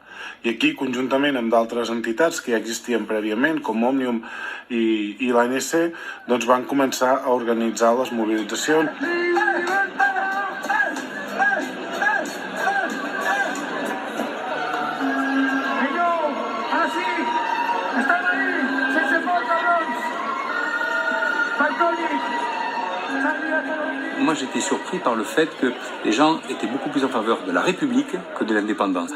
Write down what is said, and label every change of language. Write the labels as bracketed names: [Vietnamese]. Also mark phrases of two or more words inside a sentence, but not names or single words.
[Catalan] I aquí, conjuntament amb d'altres entitats que ja existien prèviament, com Òmnium i l'ANC, doncs van començar a organitzar les mobilitzacions. [French] Moi, j'étais surpris par le fait que les gens étaient beaucoup plus en faveur de la République que de l'indépendance.